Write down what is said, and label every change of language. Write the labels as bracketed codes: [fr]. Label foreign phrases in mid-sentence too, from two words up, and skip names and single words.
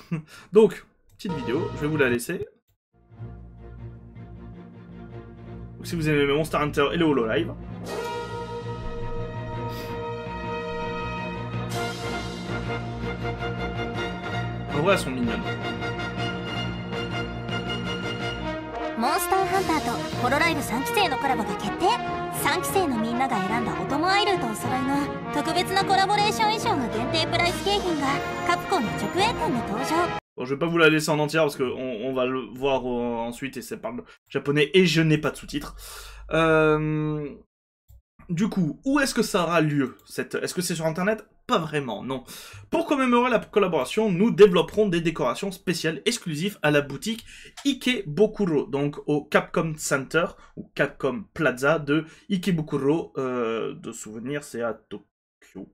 [fr] Donc, petite vidéo, je vais vous la laisser. Donc, si vous aimez Monster Hunter et le Hololive. En vrai, elles sont mignonnes. [ja] Monster Hunter と Hololive 3期生のコラボが決定。3期生のみんなが選んだお供アイルとお揃いの特別なコラボレーション衣装の限定プライス景品がカプコンの直営店で登場。 [fr] Bon, je vais pas vous la laisser en entière parce qu'on va le voir ensuite et ça parle japonais et je n'ai pas de sous-titres. Du coup, où est-ce que ça aura lieu? Est-ce que c'est sur internet? Pas vraiment, non. Pour commémorer la collaboration, nous développerons des décorations spéciales exclusives à la boutique Ikebukuro, donc au Capcom Center, ou Capcom Plaza de Ikebukuro, de souvenir c'est à Tokyo.